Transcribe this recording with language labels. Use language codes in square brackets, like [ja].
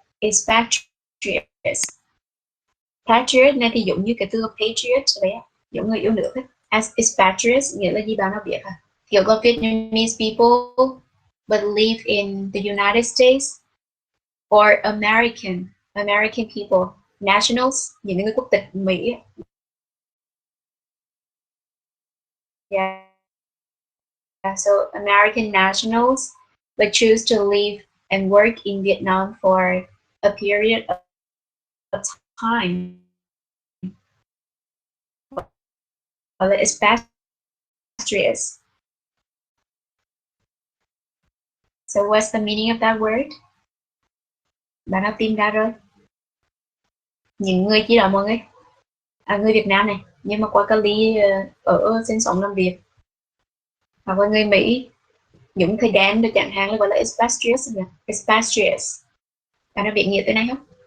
[vi] Expatriates. Patriot này thì giống như cái từ patriot đấy, giống người yêu nước ấy. As expatriates nghĩa là gì bạn nào biết hả? Kiểu có [en] Vietnamese people but live in the United States, or American people, nationals, [vi] những người quốc tịch Mỹ. [en] Yeah, so American nationals but choose to live and work in Vietnam for a period of time. Well, expatriates. So what's the meaning of that word? [vi] Bạn đã tìm ra rồi. Những người chỉ là mọi người, người Việt Nam này, nhưng mà qua Cali ở sinh sống làm việc, hoặc là người Mỹ những thời gian được chẳng hạn là gọi là expatriates. Expatriates. Bạn đã biết nghĩa từ này không?